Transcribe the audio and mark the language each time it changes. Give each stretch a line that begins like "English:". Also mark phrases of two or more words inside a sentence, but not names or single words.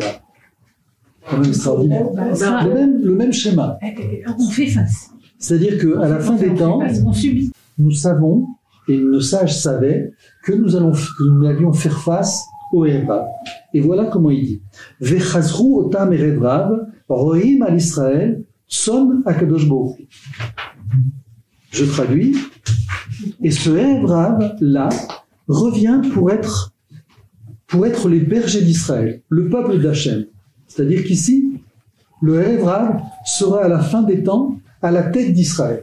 French: Quand même extraordinaire. Le même schéma. On fait face. C'est-à-dire qu'à la fin des temps, nous savons, et nos sages savaient, que nous allions faire face au Réva. Et voilà comment il dit.
Hebrew: וחזרו אותם ערב רב, רועים על ישראל, צאן הקדוש ברוך הוא.
French: Je traduis. Et ce
Hebrew: ערב רב,
French: là, revient pour être les bergers d'Israël, le peuple d'Hachem. C'est-à-dire qu'ici, le
Hebrew: ערב רב
French: sera à la fin des temps à la tête d'Israël.